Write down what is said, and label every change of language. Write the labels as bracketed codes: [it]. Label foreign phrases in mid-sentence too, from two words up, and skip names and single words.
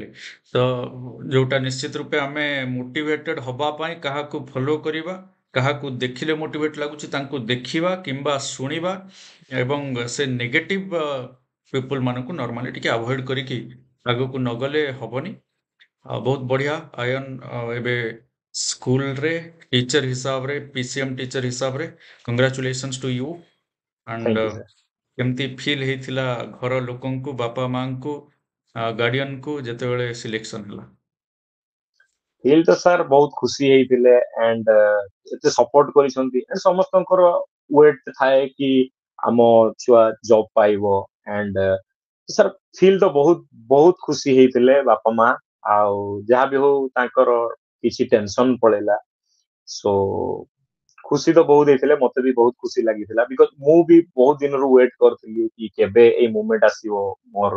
[or] ତ ଯୋଉଟା ନିଶ୍ଚିତ ରୂପେ ଆମେ ମୋଟିଭେଟେଡ ହବା ପାଇଁ କାହାକୁ ଫଲୋ କରିବା, କାହାକୁ ଦେଖିଲେ ମୋଟିଭେଟ ଲାଗୁଛି ତାଙ୍କୁ ଦେଖିବା କିମ୍ବା ଶୁଣିବା, ଏବଂ ସେ [en] negative people [or] ମାନଙ୍କୁ ନର୍ମାଲି ଟିକେ ଆଭଏଡ କରିକି ଆଗକୁ ନ ଗଲେ ହବନି। ବହୁତ ବଢିଆ ଆୟନ ଏବେ ସ୍କୁଲରେ ଟିଚର ହିସାବରେ PCM ଟିଚର ହିସାବରେ [en] congratulations to you and thank you sir. [or] କେମିତି ଫିଲ୍ ହେଇଥିଲା ଘର ଲୋକଙ୍କୁ ବାପା ମାଙ୍କୁ ଗାର୍ଡିଆନକୁ ଯେତେବେଳେ ସିଲେକ୍ସନ ହେଲା? ଫିଲ୍ ତ ସାର୍ ବହୁତ ଖୁସି ହେଇଥିଲେ ଏଣ୍ଡ ଏତେ ସପୋର୍ଟ କରିଛନ୍ତି and ସମସ୍ତଙ୍କର ୱେଟ୍ ଥାଏ କି ଆମ ଛୁଆ ଜବ୍ ପାଇବ ଏଣ୍ଡ ସାର୍ ଫିଲ୍ ତ ବହୁତ ବହୁତ ଖୁସି ହେଇଥିଲେ ବାପା ମା ଆଉ ଯାହା ବି ହଉ ତାଙ୍କର କିଛି ଟେନସନ ପଳେଇଲା ସୋ ଖୁସି ତ ବହୁତ ହେଇଥିଲେ ମତେ ବି ବହୁତ ଖୁସି ଲାଗିଥିଲା ବିକଜ ମୁଁ ବି ବହୁତ ଦିନରୁ ୱେଟ୍ କରିଥିଲି କି କେବେ ଏଇ ମୋମେଣ୍ଟ ଆସିବ ମୋର।